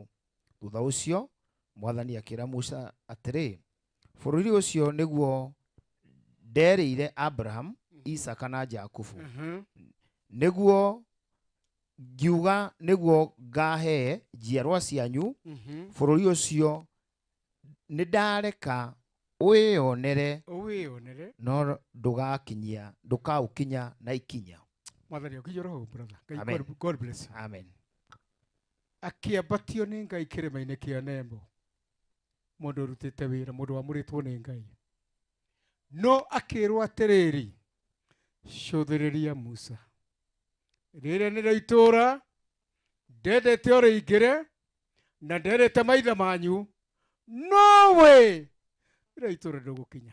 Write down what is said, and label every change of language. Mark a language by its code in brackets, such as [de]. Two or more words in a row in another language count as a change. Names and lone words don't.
[ki] Thutha ũcio Mwathani akĩra Musa atĩrĩ, bũrũri ũcio nĩguo nderĩire Abraham, Isaka na Jakubu, nĩguo ngiuga nĩguo ngahe njiarwa cianyu. Bũrũri ũcio nĩ ndareka ũwĩonere no ndũkaũkinya na ikinya. Mwathani ũkĩnyũra hau brother. [en] Amen. God bless you. Amen. [ki] Akĩambatio nĩ Ngai kĩrĩma-inĩ kĩa Nebo, mũndũ ũrutĩte wĩra, mũndũ wamũrĩtwo nĩ Ngai, no akĩrwo atĩrĩrĩ, cũthĩrĩria Musa, rĩrĩa nĩ rĩo itũũra ndendete ũrĩingĩre na ndendete maithe manyu, no we rĩrĩa itũũra ndũgũkinya.